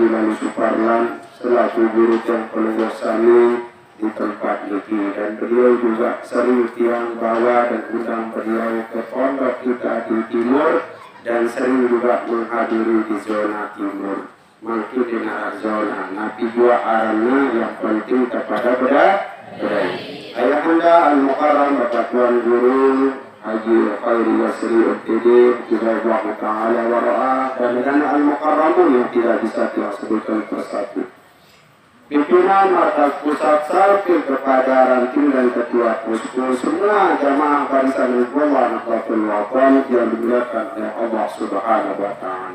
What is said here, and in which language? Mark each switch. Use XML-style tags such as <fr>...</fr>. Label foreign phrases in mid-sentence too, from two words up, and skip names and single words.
<id>Lalu Suparlan selaku guru yang pelungosani di tempat ini, dan beliau juga sering tiang bawa dan undang beliau ke pondok kita di timur, dan sering juga menghadiri di zona timur, mungkin di zona nabi dua arahnya yang penting kepada budaya. Ayahanda al-mukarram Bapak Tuan Guru Haji Khairi Yasri UTD</id> <ar>Jazallahu Ta'ala Wara'ah,</ar> <id>dan al-mukarramun yang tidak bisa kita sebutkan persatu. Pimpinan atas pusat salpil kepada ranting dan ketua posko, semua jamaah barisan Hizbullah Nahdlatul Wathon yang dimuliakan oleh Allah</id> <ar>Subhanahu wa Ta'ala.</ar>